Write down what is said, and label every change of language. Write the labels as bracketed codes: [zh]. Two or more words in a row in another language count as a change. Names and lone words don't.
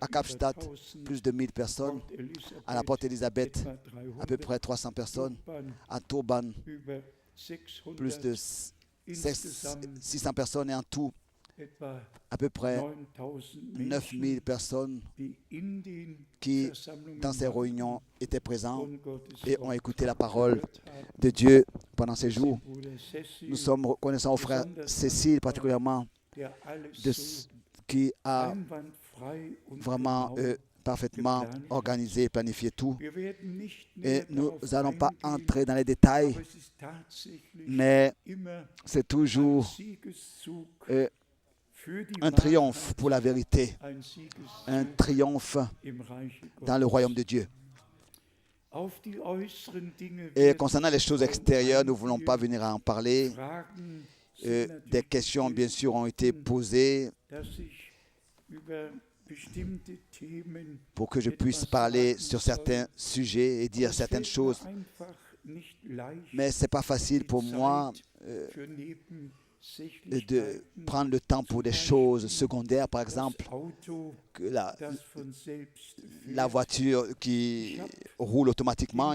[de] Kapstadt Kapstadt über 1000, [fr] plus de 1000 personnes, Port Elizabeth à la Porte Élisabeth [de] etwa [fr] à peu 300, près 300 personnes, Durban à Turban [de] über 600, [fr] plus de [de] insgesamt [fr] 600 personnes et en tout [de] etwa [fr] à peu près 9000 9000 personnes [de] die in den [fr] qui, [de] Versammlungen [fr] dans ces [de] waren [fr] réunions, étaient présents [de] und Gottes [fr] et ont [de] Wort [fr] écouté la parole [de] gehört haben. [fr] de Dieu pendant ces jours. [de] Bruder Cecil, [fr] Nous sommes reconnaissants au frère Cécile particulièrement [de] der alles [fr] de [de] so [fr] qui a [de] einwandfrei und [fr] vraiment [de] genau. [fr] parfaitement organisé et planifié tout. [de] Wir werden nicht [fr] Et [de] näher [fr] nous [de] darauf [fr] n'allons pas [de] eingehen, [fr] entrer dans les détails, [de] aber es ist tatsächlich [fr] mais [de] immer [fr] c'est [de] ein [fr] toujours [de] Siegeszug für die [fr] un triomphe [de] Wahrheit, [fr] pour la vérité, [de] ein [fr] un [de] Siegeszug [fr] triomphe [de] im Reich [fr] dans le [de] Gottes. [fr] royaume de Dieu. [de] Auf die äußeren Dinge [fr] Et [de] werden [fr] concernant les choses [de] wir [fr] extérieures, nous ne voulons pas [de] eingehen. [fr] venir à en parler. [de] Fragen sind [fr] Des [de] natürlich [fr] questions, bien sûr, ont été [de] gestellt, [fr] posées [de] dass ich über bestimmte Themen [fr] pour que je puisse parler sur certains sujets et dire certaines choses. Mais ce n'est pas facile pour moi de prendre le temps pour des choses secondaires, par exemple, que la voiture qui roule automatiquement.